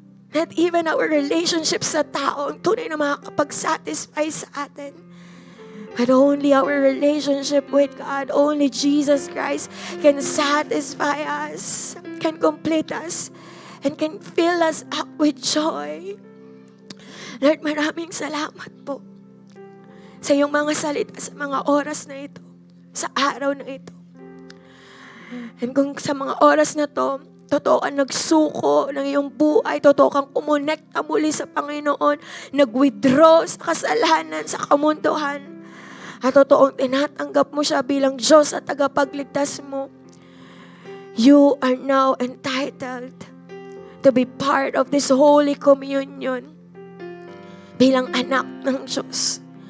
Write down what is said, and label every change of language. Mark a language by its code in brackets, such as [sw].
[en] Not even our relationships [tl] sa tao ang tunay na makakapag-satisfy sa atin. [en] But only our relationship with God, only Jesus Christ can satisfy us, can complete us, and can fill us up with joy. [tl] Lord, maraming salamat po sa iyong mga salita sa mga oras na ito, sa araw na ito. And kung sa mga oras na to, totoo kang nagsuko ng iyong buhay, totoo kang kumonekta muli sa Panginoon, nag-withdraw sa kasalanan, sa kamunduhan, at totoong tinatanggap mo siya bilang Diyos at tagapagligtas mo, [en] you are now entitled to be part of this Holy Communion [tl] bilang anak ng Diyos.